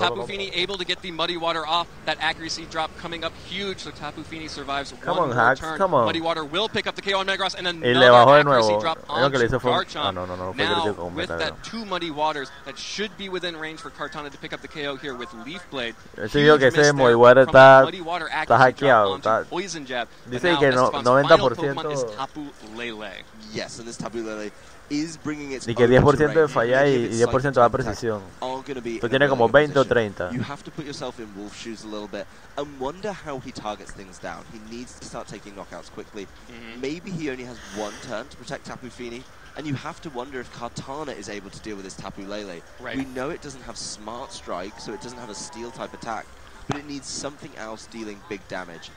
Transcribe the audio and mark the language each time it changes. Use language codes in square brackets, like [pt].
[en] Tapu Fini able to get the Muddy Water off. That accuracy drop coming up huge, so Tapu Fini survives one more turn. Muddy Water will pick up the KO on Metagross and another accuracy drop onto Garchomp. Now with that 2 Muddy Waters, that should be within range for Kartana to pick up the KO here with Leaf Blade. [es] Digo que ese Muddy Water está hackeado. [en] Poison jab. [es] Dice que 90%. [en] Tapu Lele. Yes, and this Tapu Lele is bringing its [es] y que 10% de fallar y 10% de precisión. Tú tienes como 20 o 30. [en] You have to put yourself in Wolf's shoes a little bit and wonder how he targets things down. He needs to start taking knockouts quickly. Maybe he only has 1 turn to protect Tapu Fini, and you have to wonder if Kartana is able to deal with this Tapu Lele. We know it doesn't have Smart Strike, so it doesn't have a steel type attack, but it needs something else dealing big damage.